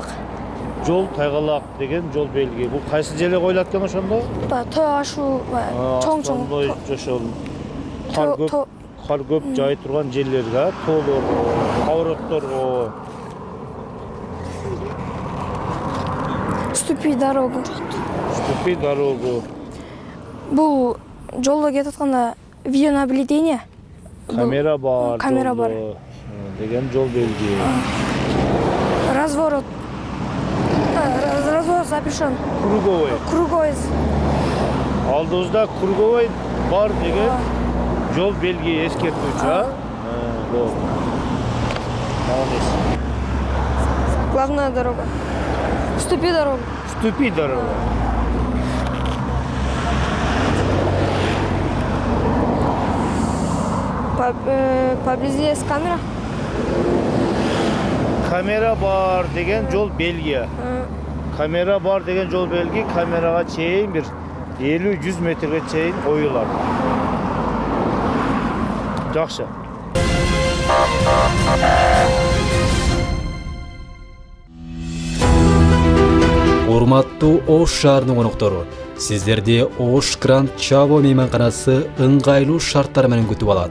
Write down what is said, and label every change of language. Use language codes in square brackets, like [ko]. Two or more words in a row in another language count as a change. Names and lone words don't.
[ky] Жол тайгалак деген жол белги. Бул кайсы жерге коюлат экен ошондо? Той ашуу чоң-чоң. Ошол кар көп жай турган жерлерге, тоолорго, поворотторго. [ru] Ступи дорогу. Ступи дорогу. [ky] Бул жолдо кетип атканда видеонаблюдение. Камера бар. Камера бар. Деген жол белги. [ru] Разворот. Разворот запрещен. Круговой. Круговой. [ky] Алдыбызда круговой бар деген жол белги эскертүүчү, а? Болду. [ru] Молодец. Главная дорога. Ступи дорогу. Ступи дорогу. Поблизости есть камера. [ky] Камера бар деген жол белги. Камера бар деген жол белги камерага чейин бир 50-100 метрге чейин коюлат. Жакшы. Урматтуу Ош шаарынын коноктору, сиздерди Ош Гранд Чаво мейманканасы ыңгайлуу шарттар менен күтүп алат.